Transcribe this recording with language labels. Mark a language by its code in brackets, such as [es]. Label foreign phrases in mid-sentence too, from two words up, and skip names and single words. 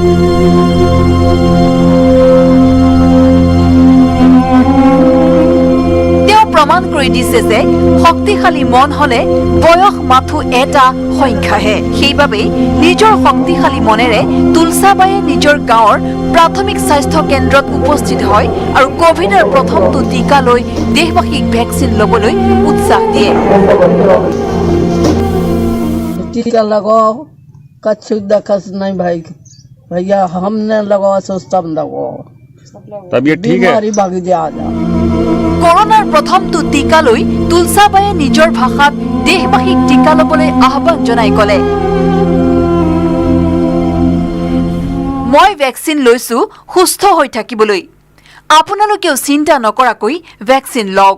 [as] তেওঁ প্ৰমাণ কৰি দিছে যে শক্তিশালী মন হলে বয়স মাথো এটা সংখ্যাহে। সেইবাবে নিজৰ শক্তিশালী মনেৰে তুলসা বায়ে নিজৰ গাঁৱৰ প্ৰাথমিক স্বাস্থ্য কেন্দ্ৰত উপস্থিত হয় আৰু কোভিডৰ প্ৰথমটো টিকা লৈ দেশবাসীক ভেকচিন ল'বলৈ উৎসাহ দিয়ে। [hi] टीका लगाओ, कछु दखस नहीं भाई भैया, हमने लगाओ सो सब लगाओ, तबीयत ठीक है, बीमारी भाग जा। [as] কৰোনাৰ প্ৰথমটো টিকা লৈ তুলসা বায়ে নিজৰ ভাষাত দেশবাসীক টিকা ল'বলৈ আহ্বান জনাই ক'লে, মই ভেকচিন লৈছো সুস্থ হৈ থাকিবলৈ। আপোনালোকেও চিন্তা নকৰাকৈ ভেকচিন লওক।